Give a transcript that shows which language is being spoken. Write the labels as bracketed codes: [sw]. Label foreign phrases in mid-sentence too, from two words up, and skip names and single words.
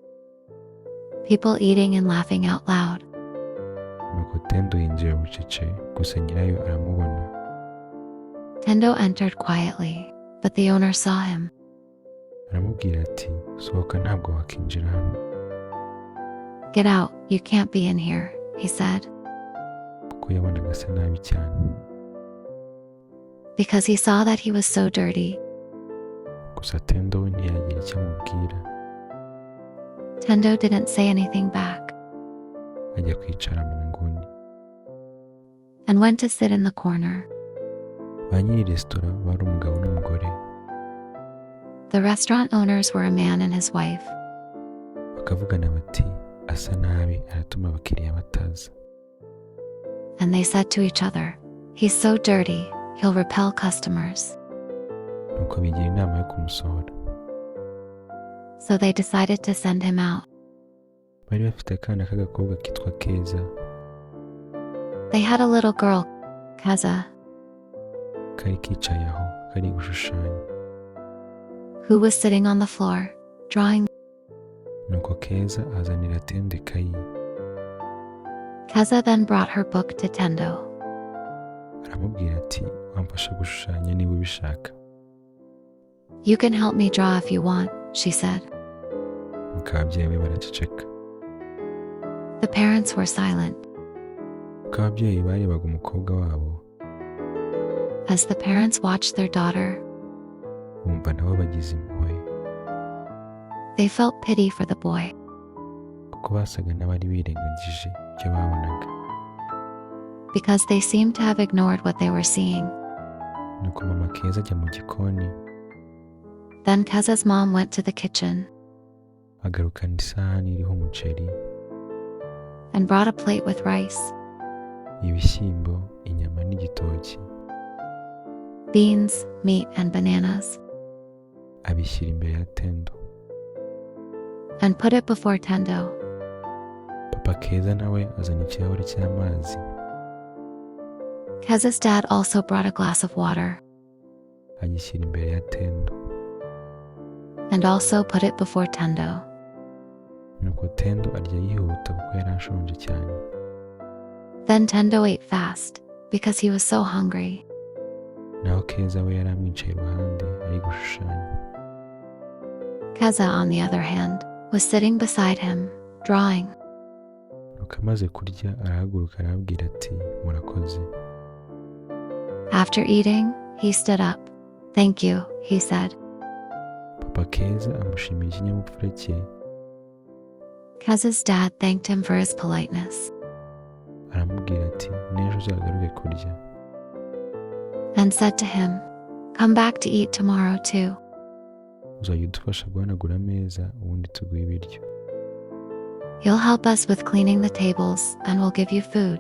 [en] People eating and laughing out loud. [rw] Nuko Tendo yinjira bucece, gusa nyirayo aramubona. [en] Tendo entered quietly, but the owner saw him. [rw] Aramubwira ati, sohoka ntabwo wakinjira hano. [en] Get out, you can't be in here, he said, [rw] Kuko yabonaga asa nabi cyane. [en] because he saw that he was so dirty. [rw] Gusa Tendo we ntiyagira icyo amubwira. [en] Tendo didn't say anything back [rw] Ajya kwicara mu nguni. [en] and went to sit in the corner. [rw] Ba nyiri resitora bari umugabo n'umugore. [en] The restaurant owners were a man and his wife. [rw] Bakavugana bati, asa nabi aratuma abakiriya bataza. [en] And they said to each other, he's so dirty, he'll repel customers. [rw] Nuko bigira inama yo kumusohora. [en] So they decided to send him out. [rw] Bari bafite akana k'agakobwa kitwa Keza. [en] They had a little girl, Kaza, [rw] Kari kicaye aho, kari gushushanya. [en] who was sitting on the floor, drawing. [rw] Nuko Keza azanira Tendo ikayi. [en] Kaza then brought her book to Tendo. [rw] Aramubwira ati, wamfasha gushushanya niba ubishaka. [en] You can help me draw if you want, she said. [rw] Nuko ababyeyi be baraceceka. [en] The parents were silent. [rw] Nuko ababyeyi barebaga umukobwa wabo, [en] As the parents watched their daughter, [rw] bumva nabo bagize impuhwe. [en] they felt pity for the boy. [rw] Kuko kuko basaga n'abari birengagije ibyo babonaga. [en] because they seemed to have ignored what they were seeing. [rw] Nuko mama Keza ajya mu gikoni, [en] Then Keza's mom went to the kitchen [rw] agarukana isahani iriho umuceri, [en] and brought a plate with rice, [rw] ibishyimbo, inyama n'igitoki, [en] beans, meat, and bananas, [rw] abishyira imbere ya Tendo. [en] and put it before Tendo. [rw] Papa Keza nawe azana ikirahure cy'amazi, [en] Keza's dad also brought a glass of water [rw] agishyira imbere ya Tendo. [en] and also put it before Tendo. [rw] Nuko Tendo arya yihuta kuko yari ashonje cyane. [en] Then Tendo ate fast because he was so hungry. [rw] Naho Keza we yari amwicaye iruhande ari gushushanya. [en] Keza, on the other hand, was sitting beside him, drawing. [rw] Nuko amaze kurya arahaguruka arababwira ati murakoze. [en] After eating, he stood up. Thank you, he said. [rw] Papa Keza amushimira ikinyabupfura cye, [en] Keza's dad thanked him for his politeness [rw] aramubwira ati n'ejo uzagaruke kurya. [en] and said to him, "Come back to eat tomorrow too." [rw] Uzajya udufasha guhanagura ameza ubundi tuguhe ibiryo. [en] You'll help us with cleaning the tables and we'll give you food.